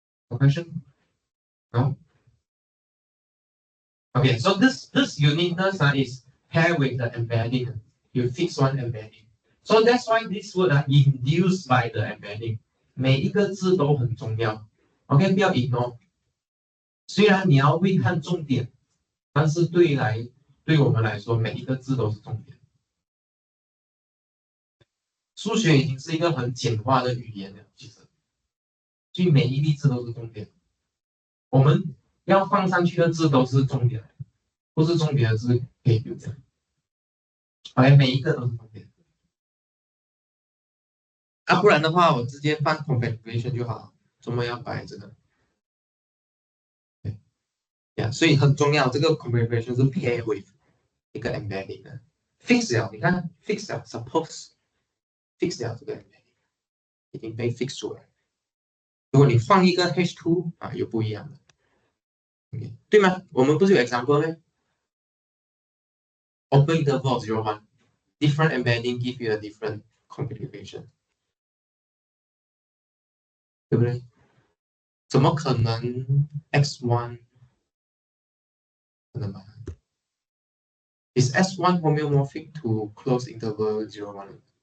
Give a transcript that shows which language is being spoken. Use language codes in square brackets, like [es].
[en] Question? No? Okay, so this uniqueness is paired with the embedding. You fix one embedding. So that's why this word induced by the embedding. [zh] 每一个字都很重要。 OK， 不要 ignore。虽然你要会看重点，但是对来对我们来说，每一个字都是重点。数学已经是一个很简化的语言了，其实，所以每一粒字都是重点。我们要放上去的字都是重点，不是重点的字可以丢掉。 OK，每一个都是重点。啊，不然的话，我直接放 Compactification 就好，怎么要摆这个？对呀，所以很重要，这个 Compactification 是 [en] pair with [zh] 一个 embedding 的 fix 了，你看 fix 了 ，suppose fix 了这个 embedding 已经被 fix 住了。如果你放一个 H2 啊，又不一样了。 Okay， 对吗？我们不是有 example 呢 [en] ？Open interval 0 1，different embedding give you a different configuration， [zh] 对不对？怎么可能 x1 可能吗 [en] ？Is S1 homeomorphic to close interval 0 1?